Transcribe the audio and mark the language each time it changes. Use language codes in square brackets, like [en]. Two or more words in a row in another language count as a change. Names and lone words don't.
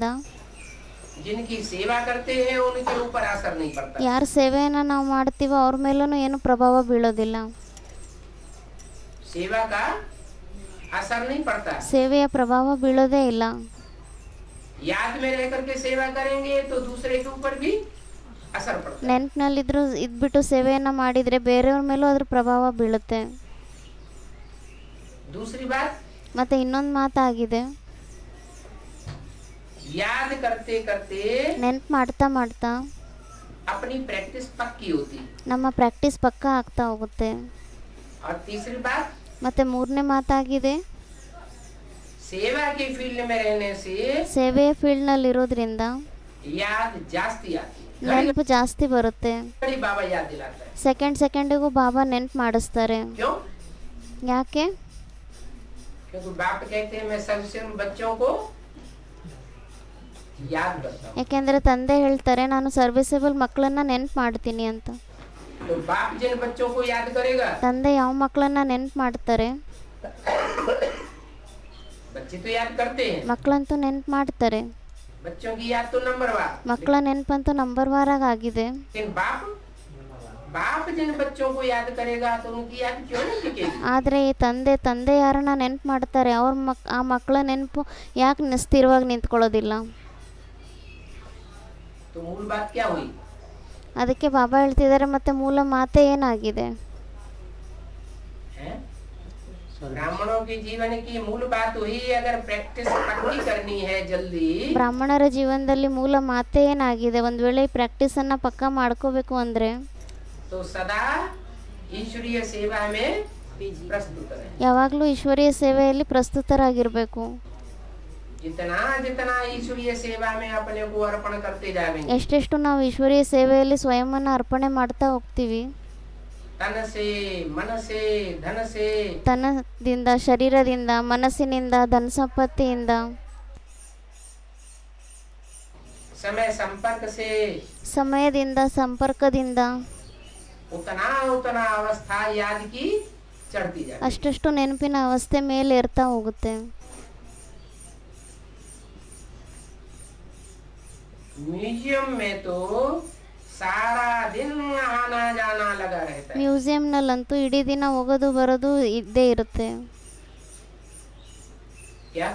[hi] जिनकी सेवा करते हैं उनके ऊपर असर नहीं पड़ता। [kn] ಯಾರ ಸೇವೆಯನ್ನು ನಾವು ಮಾಡ್ತೀವೋ ಅವ್ರ ಮೇಲೂ ಏನು ಪ್ರಭಾವ ಬೀಳೋದಿಲ್ಲ, [hi] सेवा का असर नहीं पड़ता। [kn] ಸೇವೆಯ ಪ್ರಭಾವ ಬೀಳೋದೇ ಇಲ್ಲ. [hi] याद में रह करके सेवा करेंगे तो दूसरे के ऊपर भी असर पड़ता है। [kn] ನೆನಪಿನಲ್ಲಿದ್ರು ಇದ್ಬಿಟ್ಟು ಸೇವೆಯನ್ನು ಮಾಡಿದರೆ ಬೇರೆಯವ್ರ ಮೇಲೂ ಅದ್ರ ಪ್ರಭಾವ ಬೀಳುತ್ತೆ. [hi] दूसरी बात, [kn] ಮತ್ತು ಇನ್ನೊಂದು ಮಾತಾಗಿದೆ, [hi] याद करते करते [kn] ನೆನಪು ಮಾಡ್ತಾ ಮಾಡ್ತಾ [hi] अपनी प्रैक्टिस पक्की होती। [kn] ನಮ್ಮ ಪ್ರಾಕ್ಟೀಸ್ ಪಕ್ಕ ಆಗ್ತಾ ಹೋಗುತ್ತೆ. [hi] और तीसरी बात, [kn] ಮತ್ತು ಮೂರನೇ ಮಾತಾಗಿದೆ, [hi] सेवा के फील्ड में रहने से [kn] ಸೇವೆಯ ಫೀಲ್ಡ್ನಲ್ಲಿರೋದ್ರಿಂದ [hi] याद जास्ती आती है। [kn] ನೆನಪು ಜಾಸ್ತಿ ಬರುತ್ತೆ. [hi] घड़ी बाबा याद दिलाता है। [kn] ಸೆಕೆಂಡಿಗೂ ಬಾಬಾ ನೆನಪು ಮಾಡಿಸ್ತಾರೆ. [hi] क्यों? [kn] ಯಾಕೆ? [hi] क्योंकि बाप कहते हैं मैं सबसे बच्चों को याद करता हूँ। [kn] ಯಾಕೆಂದರೆ ತಂದೆ ಹೇಳ್ತಾರೆ ನಾನು ಸರ್ವಿಸಬಲ್ ಮಕ್ಕಳನ್ನ ನೆನಪು ಮಾಡ್ತೀನಿ ಅಂತ. [hi] तो बाप जिन बच्चों को याद करेगा, [kn] ತಂದೆ ಯಾವ ಮಕ್ಕಳನ್ನ ನೆನಪು ಮಾಡ್ತಾರೆ? [hi] बच्चे तो याद करते हैं, [kn] ಮಕ್ಕಳಂತೂ ನೆನಪು ಮಾಡ್ತಾರೆ. [hi] बच्चों की याद तो नंबरवार, [kn] ಮಕ್ಕಳ ನೆನಪಂತೂ ನಂಬರ್ ವಾರಾಗ ಆಗಿದೆ. [hi] लेकिन बाप जिन बच्चों को याद करेगा तो उनकी याद क्यों नहीं टिकेगी? [kn] ಆದರೆ ಈ ತಂದೆ ಯಾರನ್ನ ನೆನಪು ಮಾಡ್ತಾರೆ ಆ ಮಕ್ಕಳ ನೆನಪು ಯಾಕೆ ಸ್ಥಿರವಾಗಿ ನಿಂತ್ಕೊಳ್ಳೋದಿಲ್ಲ? [hi] तो मूल बात क्या हुई? [kn] ಅದಕ್ಕೆ ಬಾಬಾ ಹೇಳ್ತಿದ್ದಾರೆ ಮತ್ತೆ ಮೂಲ ಮಾತೆ ಏನಾಗಿದೆ? [hi] ब्राह्मणों के जीवन की मूल बात हुई, अगर प्रैक्टिस पक्की करनी है जल्दी, [kn] ಬ್ರಾಹ್ಮಣರ ಜೀವನದಲ್ಲಿ ಮೂಲ ಮಾತೆ ಏನಾಗಿದೆ? ಒಂದು ವೇಳೆ ಈ ಪ್ರಾಕ್ಟೀಸನ್ನು ಪಕ್ಕಾ ಮಾಡ್ಕೋಬೇಕು ಅಂದರೆ [hi] तो सदा ईश्वरीय सेवा में प्रस्तुत रहे। [kn] ಯಾವಾಗಲೂ ಈಶ್ವರೀಯ ಸೇವೆಯಲ್ಲಿ ಪ್ರಸ್ತುತರಾಗಿರಬೇಕು. [hi] जितना जितना ईश्वरीय सेवा में अपने को अर्पण करते जाएंगे, [kn] ಎಷ್ಟೆಷ್ಟು ನಾವು ಈಶ್ವರೀಯ ಸೇವೆಯಲ್ಲಿ ಸ್ವಯಂವನ್ನು ಅರ್ಪಣೆ ಮಾಡ್ತಾ ಹೋಗ್ತೀವಿ, [hi] तन से, मन से, धन से, [kn] ತನದಿಂದ, ಶರೀರದಿಂದ, ಮನಸ್ಸಿನಿಂದ, ಧನ ಸಂಪತ್ತಿಯಿಂದ, [hi] समय संपर्क से, [kn] ಸಮಯದಿಂದ, ಸಂಪರ್ಕದಿಂದ [hi] उतना उतना अवस्था याद की चढ़ती जाए। [kn] ಅಷ್ಟಷ್ಟು ನೆನಪಿನ ಅವಸ್ಥೆ ಮೇಲೆ ಏರ್ತಾ ಹೋಗುತ್ತೆ. [hi] म्यूजियम में तो सारा दिन आना जाना लगा रहता है। [kn] ಮ್ಯೂಸಿಯಂನಲ್ಲಂತೂ ಇಡೀ ದಿನ ಹೋಗೋದು ಬರೋದು ಇದ್ದೇ ಇರುತ್ತೆ. [hi] क्या?